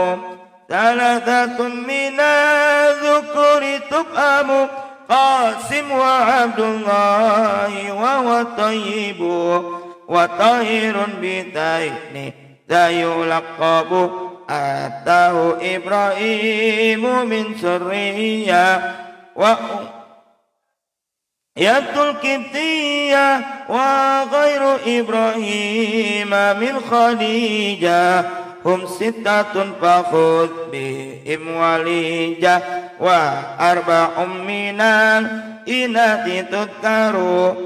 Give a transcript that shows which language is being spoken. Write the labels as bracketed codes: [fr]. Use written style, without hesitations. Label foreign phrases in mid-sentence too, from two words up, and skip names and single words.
[ar] 3 من الذكور تفهم قاسم وعبد الله وهو طيب وطاهر بدين ذا يلقب أتاه إبراهيم من سرية ية القبطية وغير إبراهيم من خديجة هم ستة فخذ بهم وليجة وأربع من الإناث تذكر